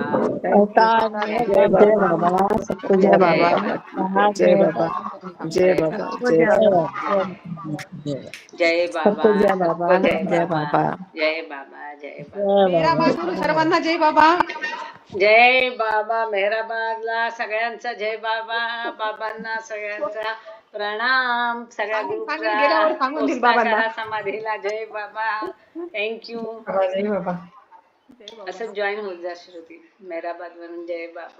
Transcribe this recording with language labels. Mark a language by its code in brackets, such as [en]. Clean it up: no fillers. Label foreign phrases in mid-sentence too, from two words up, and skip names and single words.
[en] thank you. [hi] जय बाबा। जय जय बाबा। बाबा। जय बाबा। जय जय बाबा। बाबा। जय बाबा। जय बाबा। सबको जय बाबा। जय बाबा। जय बाबा। [mr] मेहराबादून सर्वांना जय बाबा. जय बाबा. मेहराबादला सगळ्यांचा जय बाबा. बाबांना सगळ्यांचा प्रणाम. सगळ्या सांगेल गेल्यावर ग्रुपला सांगून देईल बाबांना. पोचता समाधीला जय बाबा. थँक्यू. जय बाबा. असं जॉईन होत जा श्रुती. मेहराबाद वरून जय बाबा.